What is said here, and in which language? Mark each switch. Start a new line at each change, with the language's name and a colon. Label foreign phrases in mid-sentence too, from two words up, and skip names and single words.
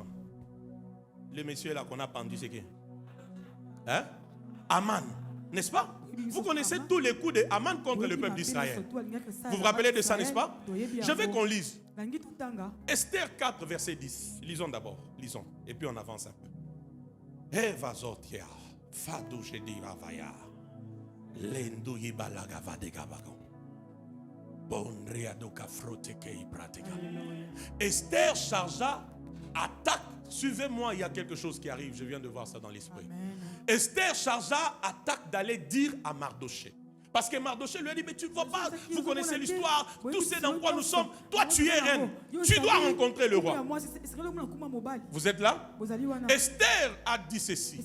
French: Le monsieur là qu'on a pendu, c'est qui? Hein? Aman, n'est-ce pas? Vous connaissez tous les coups de Aman contre le peuple d'Israël. Vous vous rappelez de ça, n'est-ce pas? Je veux qu'on lise Esther 4, verset 10. Lisons d'abord, lisons. Et puis on avance un peu. Eva Zotia. Fadou Jedi Ravaya Lendu Yibalaga Vadegabago Bonriadoka Froteke Pratega. Esther chargea attaque. Suivez-moi, il y a quelque chose qui arrive. Je viens de voir ça dans l'esprit. Esther chargea attaque d'aller dire à Mardoché. Parce que Mardoché lui a dit, mais tu ne vois pas, vous connaissez l'histoire, tout ce dans quoi nous sommes. Toi, tu es reine. Tu dois rencontrer le roi. Vous êtes là? Esther a dit ceci.